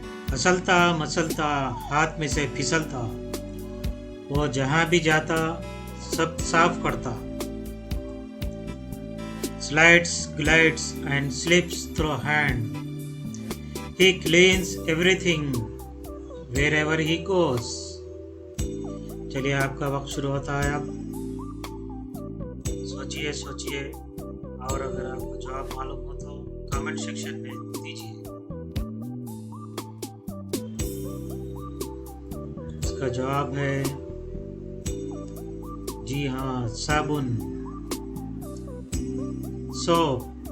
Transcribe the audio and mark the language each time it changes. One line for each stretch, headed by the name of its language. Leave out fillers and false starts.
Hindi: फिसलता मसलता हाथ में से फिसलता, वो जहां भी जाता सब साफ करता।
English: Slides, glides and slips through hand. He cleans everything wherever he goes.
Hindi: चलिए आपका वक्त शुरू होता है अब। सोचिए और अगर आपको जवाब मालूम हो तो कमेंट सेक्शन में दीजिए। इसका जवाब है जी हाँ, साबुन, सोप।